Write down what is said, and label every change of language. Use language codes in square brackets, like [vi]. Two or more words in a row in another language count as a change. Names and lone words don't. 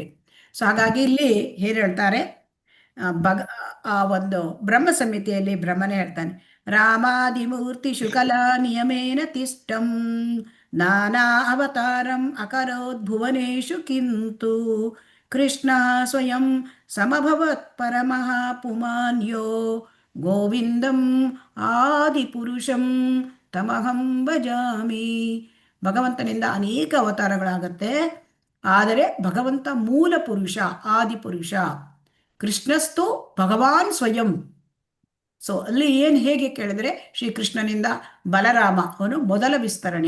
[kn] ಸೊ ಹಾಗಾಗಿ ಇಲ್ಲಿ ಹೇಗೆ ಹೇಳ್ತಾರೆ, ಆ ಒಂದು ಬ್ರಹ್ಮ ಸಂಹಿತೆಯಲ್ಲಿ ಬ್ರಹ್ಮನೇ ಹೇಳ್ತಾನೆ, [sa] ರಾಮಾದಿಮೂರ್ತಿ ಶುಕಲಾ ನಿಯಮೇನ ತಿಷ್ಟಂ ನಾನಾ ಅವತಾರಂ ಅಕರೋದ್ ಭುವನೇಶು ಕಿಂತು ಕೃಷ್ಣ ಸ್ವಯಂ ಸಮಭವತ್ ಪರಮಃ ಪುಮಾನ್ಯೋ ಗೋವಿಂದಂ ಆದಿಪುರುಷಂ ತಮಹಂ ಭಜಾಮಿ. [kn] ಭಗವಂತನಿಂದ ಅನೇಕ ಅವತಾರಗಳಾಗತ್ತೆ, ಆದರೆ ಭಗವಂತ ಮೂಲ ಪುರುಷ, ಆದಿಪುರುಷ. [sa] ಕೃಷ್ಣಸ್ತು ಭಗವಾನ್ ಸ್ವಯಂ. [kn] ಸೊ ಅಲ್ಲಿ ಹೇಗೆ ಕೇಳಿದ್ರೆ, ಶ್ರೀಕೃಷ್ಣನಿಂದ ಬಲರಾಮ, ಅವನು ಮೊದಲ ವಿಸ್ತರಣೆ.